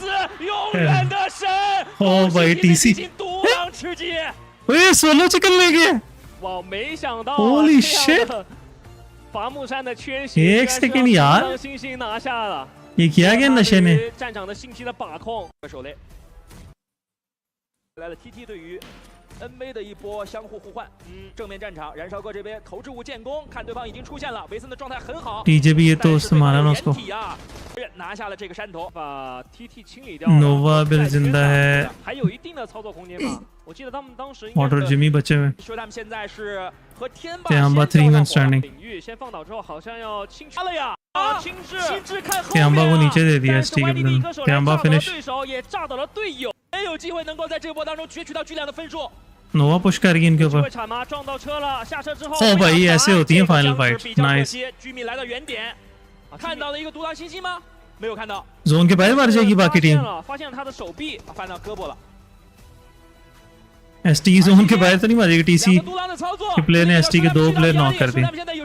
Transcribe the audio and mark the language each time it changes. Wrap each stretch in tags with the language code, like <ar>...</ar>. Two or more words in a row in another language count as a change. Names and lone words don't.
<hi>ओ भाई टीसी</hi> <en>solo chicken</en> <hi>ले गया</hi> <en>holy shit</en> <hi>एक सेकंड यार ये किया गया नशे ने</hi> <zh>NV 的一波相互互换，正面战场，燃烧哥这边投掷物建功，看对方已经出现了，维森的状态很好。</zh> <hi>TJ भी ये तो उससे मारा ना उसको।</hi> <zh>拿下了这个山头，把 TT 清理掉。</zh> <hi>नोवा बिल जिंदा है।</hi> <zh>还有一定的操作空间吧。我记得他们当时。</zh> <hi>Order Jimmy बचे हुए।</hi> <zh>说他们现在是和天霸</zh> <en>3 man standing。</en> <zh>领域先放倒之后，好像要轻视了呀。轻视看后面。</zh> <hi>天霸को नीचे दे दिया ST के बदले। 天霸 finish。</hi> <zh>对手也炸倒了队友，没有机会能够在这波当中攫取到巨量的分数。</zh> <hi>नोवा पुश कर गई इनके ऊपर ओ भाई ऐसे होती है</hi> <en>final fight nice zone</en> <hi>के पहले मार जाएगी बाकी टीम एसटी जोन के बाहर तो नहीं मारेगी टीसी के प्लेयर ने एसटी के 2 प्लेयर नॉक कर दिए</hi>